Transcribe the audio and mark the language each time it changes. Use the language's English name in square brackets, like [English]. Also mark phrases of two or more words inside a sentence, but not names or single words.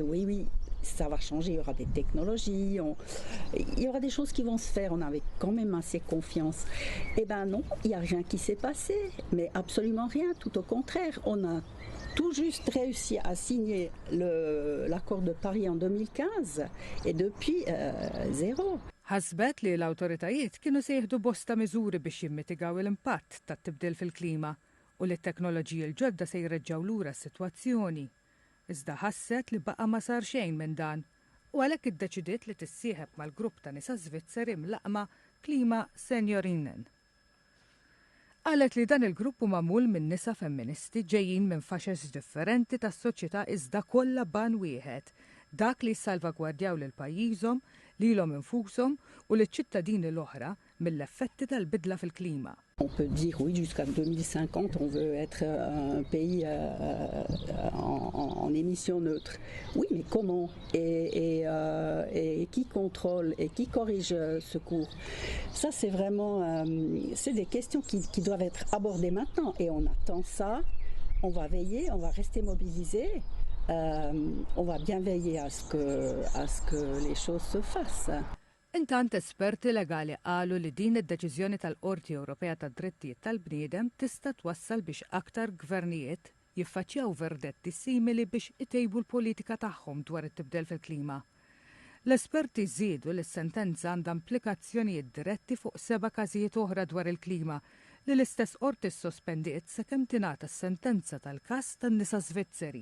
[French] Oui, ça va changer, il y aura des technologies, il y aura des choses qui vont se faire, on avait quand même assez confiance. Eh bien non, il n'y a rien qui s'est passé, mais absolument rien, tout au contraire. On a tout juste réussi à signer l'accord de Paris en 2015 et depuis zéro. [Maltese] Ħasbet li l-awtoritajiet kienu se jieħdu bosta miżuri biex jimmitigaw l-impatt tat-tibdil fil-klima u li t-teknoloġiji l-ġodda se jreġġaw lura s-sitwazzjoni. Iżda ħasset li baqa' ma sar xejn minn dan u għalhekk iddeċidiet li tissieħeb mal-grupp ta' nisa Svizzeri mlaqma Klima Seniorinnen. Qalet li dan il-grupp huwa magħmul minn nisa femministi ġejjin minn faxex differenti tas-soċjetà iżda kollha ban wieħed, dak li jsalvagwardjaw lil pajjiżhom, lilhom infushom u liċ-ċittadini l-oħra mill-effetti tal-bidla fil-klima. [French] On peut dire oui, jusqu'à 2050, on veut être un pays en émissions neutres. Oui, mais comment et qui contrôle et qui corrige ce cours? Ça, c'est vraiment c'est des questions qui doivent être abordées maintenant. Et on attend ça, on va veiller, on va rester mobilisés. On va bien veiller à ce que les choses se fassent. [Maltese] Intant esperti legali qalu li din id-deċiżjoni tal-Qorti Ewropea tad-Drittijiet tal-Bniedem tista' twassal biex aktar gvernijiet jiffaċċjaw verdetti simili biex itejbu l-politika tagħhom dwar it-tibdil fil-klima. L-esperti żiedu li s-sentenza għandha implikazzjonijiet diretti fuq 7 każijiet oħra dwar il-klima li l-istess qorti ssospendiet sakemm tingħata s-sentenza tal-każ tan-nisa Svizzeri.